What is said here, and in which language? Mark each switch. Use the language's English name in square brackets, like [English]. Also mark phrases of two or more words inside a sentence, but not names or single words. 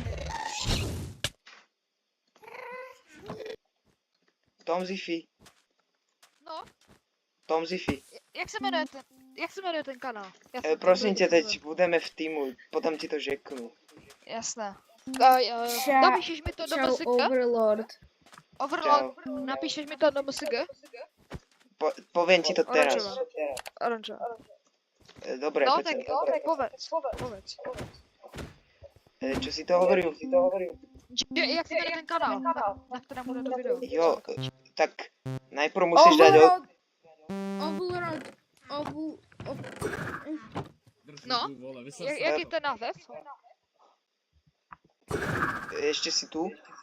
[Czech] Tom Ziffy. No, Tom Ziffy. jak se jmenuje ten kanál? Prosím tě, teď budeme v týmu, potom ti to řeknu. Jasné. Čau. Napíšeš mi to do Čau, MSG? Overlord. Overlord, napíšeš mi to do MSG? [Slovak] Povím ti to teraz. Oranžová. Dobre, [Czech] No, [Slovak] Peťo, tak povedz. Čo si to hovoril? [Czech] Jak se jmenuje ten kanál, na kterém bude to video? [Slovak] Jo, tak najprv musíš dať Overlord. [Czech] No, jak je ten název? [Slovak] Ešte si tu?